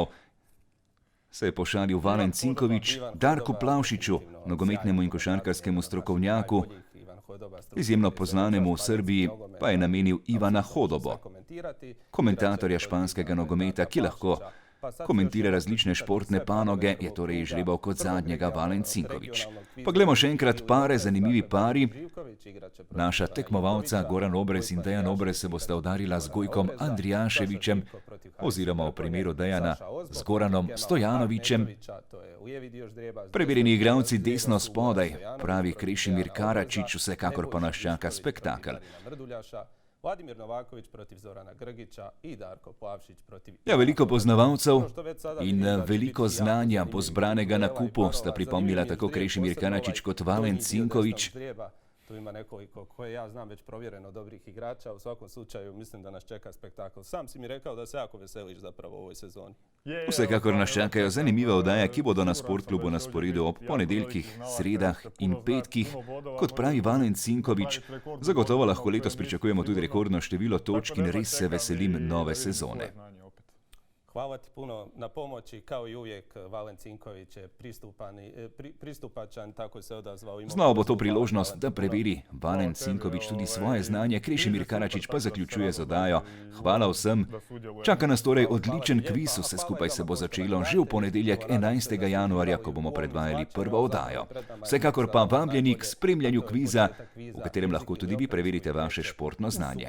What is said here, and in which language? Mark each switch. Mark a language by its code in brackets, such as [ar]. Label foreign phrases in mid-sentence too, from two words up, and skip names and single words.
[sl] Se je pošalil Valen Cinković, Darku Plavšiću, nogometnemu in košarkarskemu strokovnjaku, izjemno poznanemu v Srbiji, pa je namenil Ivana Hodobo, komentatorja španskega nogometa, ki lahko komentira različne športne panoge, je torej izžrebal kot zadnjega Valen Cinković. Poglejmo še enkrat pare, zanimivi pari. [hr] igrat će protiv [sl] Naša [hr] Ivana [sl] tekmovalca [hr] Ivkovića, [sl] Goran Obrez in [hr] Gojko [sl] Dejan [hr] Andrijašević [sl] Obrez se bosta [hr] igra [sl] udarila z [hr] protiv [sl] Gojkom [hr] Obreza, [sl] Andrijaševićem [hr] Saša Živko protiv [sl] oziroma v [hr] Hajduka [sl] primeru [hr] Trpinje, [sl] Dejana [hr] Saša Ozbolt [sl] z [hr] protiv [sl] Goranom [hr] Kemala [sl] Stojanovićem. [hr] Ahmetovića, to je ujevi dio ždrijeba, s [sl] Preverjeni [hr] desne [sl] igralci [hr] strane, [sl] desno [hr] s lijeve [sl] spodaj, [hr] su Stojanović [sl] pravi [hr] protiv [sl] Krešimir [hr] Dejana [sl] Karačić, [hr] Obreza, [sl] vsekakor pa nas [hr] Nebojša [sl] čaka [hr] Višković [sl] spektakl. [hr] protiv Marina Mrduljaša, Vladimir Novaković protiv Zorana Grgića i Darko Plavšić protiv... [sl] Ja, veliko poznavalcev [hr] Ono što već sada [sl] in [hr] vidim da će [sl] veliko [hr] biti jako [sl] znanja [hr] zanimljiv [sl] bo zbranega na [hr] duel, [sl] kupu [hr] ovaj [sl] sta [hr] parova, [sl] pripomnila [hr] zanimljiv [sl] tako [hr] ždrijeb, [sl] Krešimir [hr] posebno [sl] Karačić kot [hr] donji [sl] Valen [hr] dio [sl] Cinković. [hr] desnog ždrijeba. Tu ima nekoliko koje ja znam već provjereno dobrih igrača. U svakom slučaju mislim da nas čeka spektakl. Sam si mi rekao da se jako veseliš zapravo u ovoj sezoni. [sl] Vsekakor nas čakajo zanimive oddaje, ki bodo na Sportklubu na sporedu ob ponedeljkih, sredah in petkih. Kot pravi Valen Cinković, zagotovo lahko letos pričakujemo tudi rekordno število točk in res se veselim nove sezone. [hr] Hvala ti puno na pomoći, kao i uvijek Valen Cinković je pristupačan, tako se odazvao. [sl] Znova bo to priložnost, da preveri Valen Cinković tudi svoje znanje, Krešimir Karačić pa zaključuje z oddajo. Hvala vsem. Čaka nas torej odličen kviz, vse skupaj se bo začelo že v ponedeljek 11. januarja, ko bomo predvajali prvo oddajo. Vsekakor pa vabljeni k spremljanju kviza, v katerem lahko tudi vi preverite vaše športno znanje.